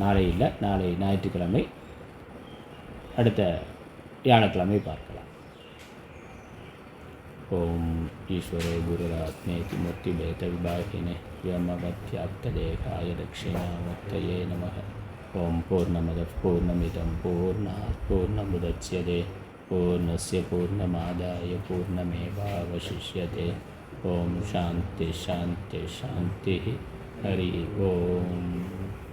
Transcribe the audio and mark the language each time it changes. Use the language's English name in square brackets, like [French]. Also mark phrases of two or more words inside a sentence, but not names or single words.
[Tamil] நாளை இல்லை, நாளை ஞாயிற்றுக்கிழமை, அடுத்த வியாழக்கிழமை பார்க்கலாம். [Sanskrit] ओम् ईश्वरे गुरुरात्मेति मूर्तिभेद विभागिने व्योमवत्याप्तदेहाय दक्षिणामूर्तये नमः. ओम् पूर्णमदः पूर्णमिदं पूर्णात् पूर्णमुदच्यते पूर्णस्य पूर्णमादाय पूर्णमेवावशिष्यते. ओम् शान्ति शान्ति शान्ति. हरि ओम्.